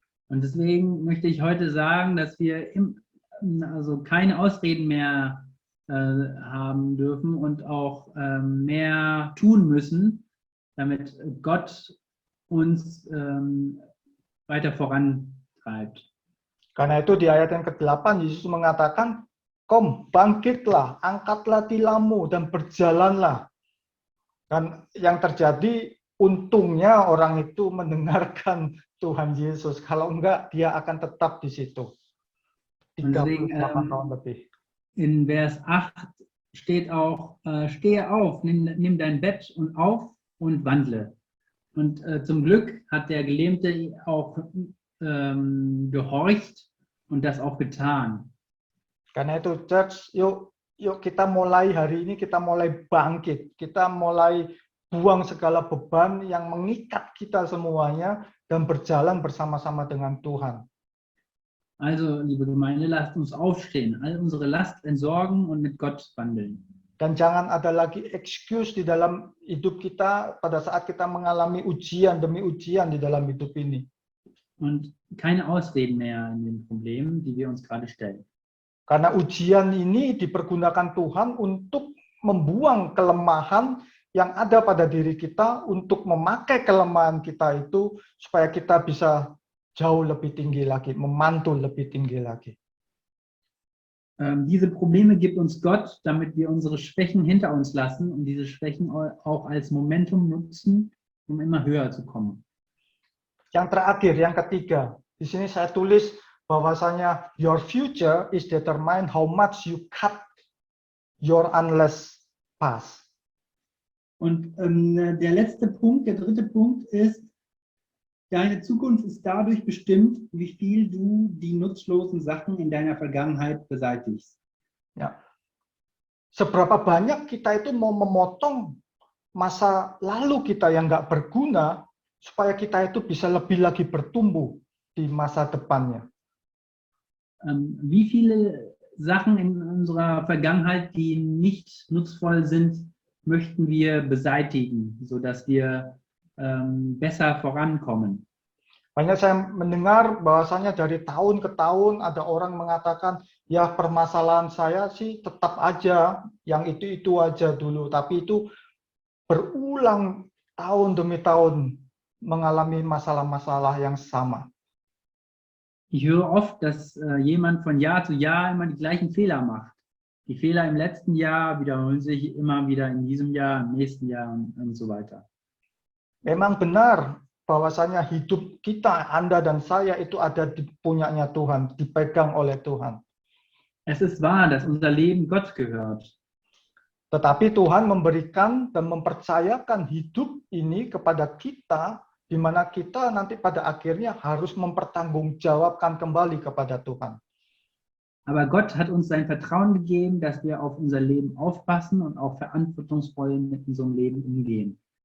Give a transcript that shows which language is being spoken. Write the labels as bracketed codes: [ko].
[de] Und deswegen möchte ich heute sagen, dass wir keine Ausreden mehr haben dürfen und auch mehr tun müssen, damit Gott uns weiter vorantreibt. [id] Karena itu di ayat yang ke-8 Yesus mengatakan, "Kom, bangkitlah, angkatlah tilammu dan berjalanlah." Dan yang terjadi, untungnya orang itu mendengarkan Tuhan Yesus. Kalau enggak, dia akan tetap di situ. 38 tahun lebih. [de] In Vers 8 steht auch, stehe auf, nimm dein Bett und auf und wandle. Und zum Glück hat der Gelähmte auch gehorcht und das auch getan. [id] Karena itu, church, yuk kita mulai hari ini, kita mulai bangkit, kita mulai buang segala beban yang mengikat kita semuanya dan berjalan bersama-sama dengan Tuhan. [de] Also, liebe Gemeinde, lasst uns aufstehen, all unsere Last entsorgen und mit Gott wandeln. [id] Dan jangan ada lagi excuse di dalam hidup kita pada saat kita mengalami ujian demi ujian di dalam hidup ini. [de] Und keine Ausreden mehr in den Problemen, die wir uns gerade stellen. [id] Karena ujian ini dipergunakan Tuhan untuk membuang kelemahan yang ada pada diri kita, untuk memakai kelemahan kita itu supaya kita bisa jauh lebih tinggi lagi, memantul lebih tinggi lagi. [de] Diese Probleme gibt uns Gott, damit wir unsere Schwächen hinter uns lassen und diese Schwächen auch als Momentum nutzen, um immer höher zu kommen. [id] Yang terakhir, yang ketiga, di sini saya tulis bahwasanya [en] your future is determined how much you cut your unless past. [de] Und der letzte Punkt, der dritte Punkt ist, deine Zukunft ist dadurch bestimmt, wie viel du die nutzlosen Sachen in deiner Vergangenheit beseitigst. [id] Ya. Seberapa banyak kita itu mau memotong masa lalu kita yang nggak berguna supaya kita itu bisa lebih lagi bertumbuh di masa depannya. [de] Wie viele Sachen in unserer Vergangenheit, die nicht nutzvoll sind, möchten wir beseitigen, sodass wir besser vorankommen. [id] Banyak saya mendengar bahwasanya dari tahun ke tahun ada orang mengatakan, ya permasalahan saya sih tetap aja, yang itu aja dulu. Tapi itu berulang tahun demi tahun mengalami masalah-masalah yang sama. [de] Ich höre oft, dass jemand von Jahr zu Jahr immer die gleichen Fehler macht. Die Fehler im letzten Jahr wiederholen sich immer wieder in diesem Jahr, im nächsten Jahr und so weiter. [id] Memang benar bahwasanya hidup kita, Anda dan saya itu ada di punyanya Tuhan, dipegang oleh Tuhan. [de] Es ist wahr, dass unser Leben Gott gehört. [id] Tetapi Tuhan memberikan dan mempercayakan hidup ini kepada kita, di mana kita nanti pada akhirnya harus mempertanggungjawabkan kembali kepada Tuhan. [de] Aber Gott hat uns sein Vertrauen gegeben, dass wir auf unser Leben aufpassen und auch verantwortungsvoll mit unserem Leben umgehen.